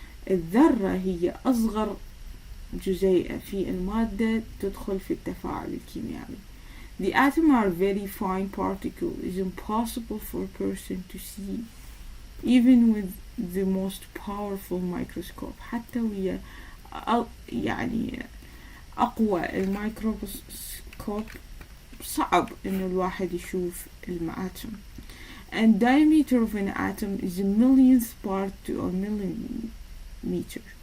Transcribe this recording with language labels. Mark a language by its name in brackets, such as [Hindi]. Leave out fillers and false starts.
[Arabic] الذرة هي أصغر جزيئة في المادة تدخل في التفاعل الكيميائي. [English] The atoms are very fine particles. It is impossible for a person to see, even with the most powerful microscope. [Arabic] حتى ويا يعني أقوى الميكروسكوب صعب إنه الواحد يشوف الآتم. [English] And diameter of an atom is a millionth part to a millimeter.